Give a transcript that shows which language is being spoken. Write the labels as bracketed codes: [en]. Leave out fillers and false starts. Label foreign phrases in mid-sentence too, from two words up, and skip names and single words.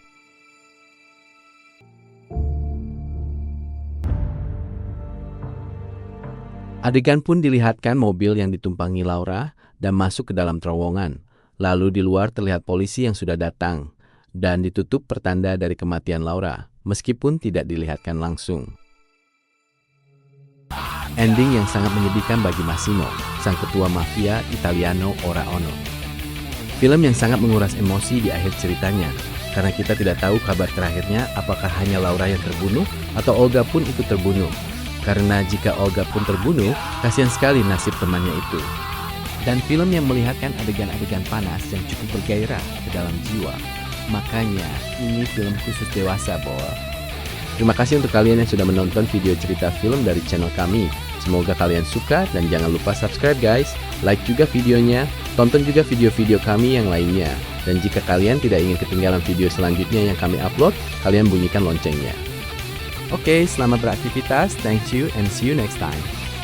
[id] Adegan pun dilihatkan mobil yang ditumpangi Laura dan masuk ke dalam terowongan. Lalu di luar terlihat polisi yang sudah datang dan ditutup pertanda dari kematian Laura, meskipun tidak dilihatkan langsung. Ending yang sangat menyedihkan bagi Massimo, sang ketua mafia Italiano ora ono. Film yang sangat menguras emosi di akhir ceritanya, karena kita tidak tahu kabar terakhirnya apakah hanya Laura yang terbunuh atau Olga pun ikut terbunuh. Karena jika Olga pun terbunuh, kasihan sekali nasib temannya itu. Dan film yang melihatkan adegan-adegan panas yang cukup bergairah ke dalam jiwa. Makanya ini film khusus dewasa, Bor. Terima kasih untuk kalian yang sudah menonton video cerita film dari channel kami. Semoga kalian suka dan jangan lupa [en] subscribe guys. [id] Like juga videonya, tonton juga video-video kami yang lainnya. Dan jika kalian tidak ingin ketinggalan video selanjutnya yang kami upload, kalian bunyikan loncengnya. Oke, selamat beraktivitas. [en] Thank you and see you next time.